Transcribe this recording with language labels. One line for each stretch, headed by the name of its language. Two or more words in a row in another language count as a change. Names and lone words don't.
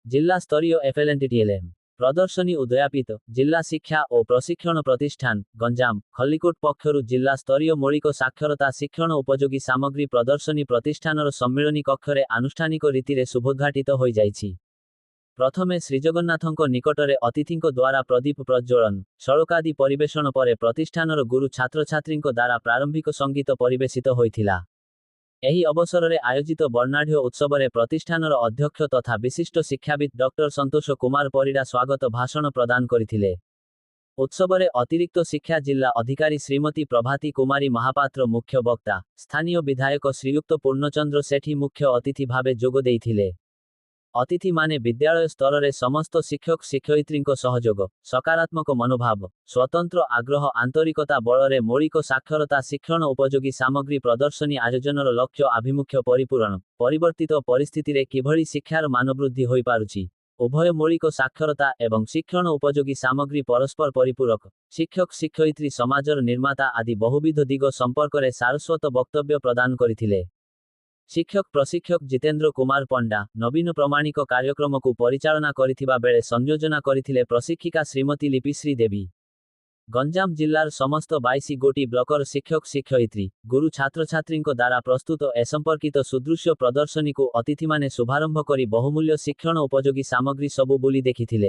Odia: ଜିଲ୍ଲା ସ୍ତରୀୟ ଏଫଏଲଏନଟିଟିଏଲଏମ ପ୍ରଦର୍ଶନୀ ଉଦଯାପିତ ଜିଲ୍ଲା ଶିକ୍ଷା ଓ ପ୍ରଶିକ୍ଷଣ ପ୍ରତିଷ୍ଠାନ ଗଞ୍ଜାମ ଖଲ୍ଲିକୋଟ ପକ୍ଷରୁ ଜିଲ୍ଲା ସ୍ତରୀୟ ମୌଳିକ ସାକ୍ଷରତା ଶିକ୍ଷଣ ଉପଯୋଗୀ ସାମଗ୍ରୀ ପ୍ରଦର୍ଶନୀ ପ୍ରତିଷ୍ଠାନର ସମ୍ମିଳନୀ କକ୍ଷରେ ଆନୁଷ୍ଠାନିକ ରୀତି ଶୁଭୋଦ୍ଘାଟିତ ହୋଇ ଯାଇଛି। ପ୍ରଥମେ ଶ୍ରୀଜଗନ୍ନାଥଙ୍କ ନିକଟରେ ଅତିଥିଙ୍କ ଦ୍ୱାରା ପ୍ରଦୀପ ପ୍ରଜ୍ୱଳନ ଶଳକାଦି ପରିବେଷଣ ପରେ ପ୍ରତିଷ୍ଠାନର ଗୁରୁ ଛାତ୍ର ଛାତ୍ରୀଙ୍କ ଦ୍ୱାରା ପ୍ରାରମ୍ଭିକ ସଙ୍ଗୀତ ପରିବେଷିତ ହୋଇଥିଲା। ଏହି ଅବସରରେ ଆୟୋଜିତ ବର୍ଣ୍ଣାଢ୍ୟ ଉତ୍ସବରେ ପ୍ରତିଷ୍ଠାନର ଅଧ୍ୟକ୍ଷ ତଥା ବିଶିଷ୍ଟ ଶିକ୍ଷାବିତ ଡକ୍ଟର ସନ୍ତୋଷ କୁମାର ପରିଡା ସ୍ୱାଗତ ଭାଷଣ ପ୍ରଦାନ କରିଥିଲେ। ଉତ୍ସବରେ ଅତିରିକ୍ତ ଶିକ୍ଷା ଜିଲ୍ଲା ଅଧିକାରୀ ଶ୍ରୀମତୀ ପ୍ରଭାତୀ କୁମାରୀ ମହାପାତ୍ର ମୁଖ୍ୟ ବକ୍ତା, ସ୍ଥାନୀୟ ବିଧାୟକ ଶ୍ରୀଯୁକ୍ତ ପୂର୍ଣ୍ଣଚନ୍ଦ୍ର ସେଠୀ ମୁଖ୍ୟ ଅତିଥି ଭାବେ ଯୋଗ ଦେଇଥିଲେ। ଅତିଥି ମାନେ ବିଦ୍ୟାଳୟ ସ୍ତର ରେ ସମସ୍ତ ଶିକ୍ଷକ ଶିକ୍ଷୟିତ୍ରୀଙ୍କ ସହଯୋଗ ସକାରାତ୍ମକ ମନୋଭାବ ସ୍ୱତନ୍ତ୍ର ଆଗ୍ରହ ଆନ୍ତରିକତା ବଳରେ ମୌଳିକ ସାକ୍ଷରତା ଶିକ୍ଷଣ ଉପଯୋଗୀ ସାମଗ୍ରୀ ପ୍ରଦର୍ଶନୀ ଆୟୋଜନର ଲକ୍ଷ୍ୟ ଆଭିମୁଖ୍ୟ ପରିପୂରଣ ପରିବର୍ତ୍ତିତ ପରିସ୍ଥିତି ରେ କିଭଳି ଶିକ୍ଷାର ମାନବୃଦ୍ଧି ହୋଇ ପାରୁଛି ଉଭୟ ମୌଳିକ ସାକ୍ଷରତା ଏବଂ ଶିକ୍ଷଣ ଉପଯୋଗୀ ସାମଗ୍ରୀ ପରସ୍ପର ପରିପୂରକ ଶିକ୍ଷକ ଶିକ୍ଷୟିତ୍ରୀ ସମାଜର ନିର୍ମାତା ଆଦି ବହୁବିଧ ଦିଗ ସମ୍ପର୍କ ରେ ସାରସ୍ୱତ ବକ୍ତବ୍ୟ ପ୍ରଦାନ କରିଥିଲେ। ଶିକ୍ଷକ ପ୍ରଶିକ୍ଷକ ଜିତେନ୍ଦ୍ର କୁମାର ପଣ୍ଡା ନବୀନ ପ୍ରାମାଣିକ କାର୍ଯ୍ୟକ୍ରମ କୁ ପରିଚାଳନା କରିଥିବା ବେଳେ ସଂଯୋଜନା କରିଥିଲେ ପ୍ରଶିକ୍ଷିକା ଶ୍ରୀମତୀ ଲିପିଶ୍ରୀ ଦେବୀ। ଗଞ୍ଜାମ ଜିଲ୍ଲାର ସମସ୍ତ 22 ଗୋଟି ବ୍ଲକର ଶିକ୍ଷକ ଶିକ୍ଷୟିତ୍ରୀ ଗୁରୁ ଛାତ୍ର ଛାତ୍ରୀଙ୍କ ଦ୍ୱାରା ପ୍ରସ୍ତୁତ ଏସମ୍ପର୍କିତ ସୁଦୃଶ୍ୟ ପ୍ରଦର୍ଶନୀ କୁ ଅତିଥି ମାନେ ଶୁଭାରମ୍ଭ କରି ବହୁମୂଲ୍ୟ ଶିକ୍ଷଣ ଉପଯୋଗୀ ସାମଗ୍ରୀ ସବୁ ବୁଲି ଦେଖିଥିଲେ।